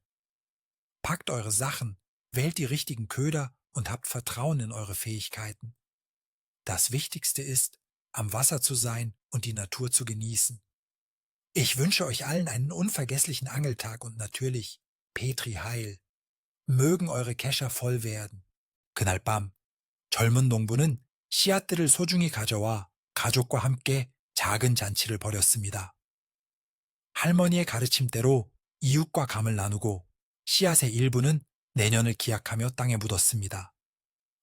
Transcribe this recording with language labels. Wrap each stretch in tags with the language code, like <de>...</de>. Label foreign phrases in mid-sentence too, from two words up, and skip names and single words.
<de>Packt eure Sachen, wählt die richtigen Köder und habt Vertrauen in eure Fähigkeiten. Das Wichtigste ist, am Wasser zu sein und die Natur zu genießen. Ich wünsche euch allen einen unvergesslichen Angeltag und natürlich Petri Heil. mögen eure Kescher voll werden.</de> <ko>그날 밤 젊은 농부는 씨앗들을 소중히 가져와 가족과 함께 작은 잔치를 벌였습니다. 할머니의 가르침대로 이웃과 감을 나누고 씨앗의 일부는 내년을 기약하며 땅에 묻었습니다.</ko>